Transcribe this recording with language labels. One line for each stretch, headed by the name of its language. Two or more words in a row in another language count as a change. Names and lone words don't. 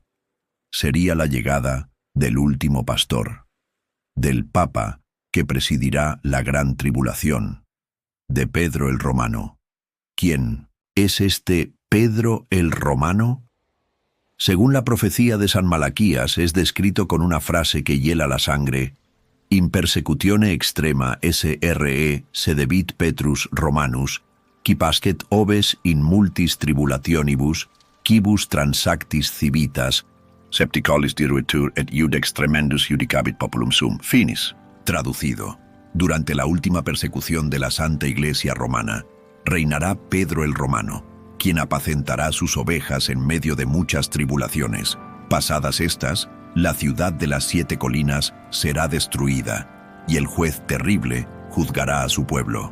Spanish: Sería la llegada del último pastor, del Papa que presidirá la gran tribulación, de Pedro el Romano. ¿Quién es este Pedro el Romano? Según la profecía de San Malaquías, es descrito con una frase que hiela la sangre:
Latin: in persecutione extrema SRE sedebit Petrus Romanus, qui pascet oves in multis tribulationibus, quibus transactis civitas, septicolis diruitur et iudex tremendus judicabit populum sum. Finis.
Spanish: Traducido: durante la última persecución de la Santa Iglesia Romana, reinará Pedro el Romano, quien apacentará sus ovejas en medio de muchas tribulaciones. Pasadas estas, la ciudad de las 7 colinas será destruida, y el juez terrible juzgará a su pueblo.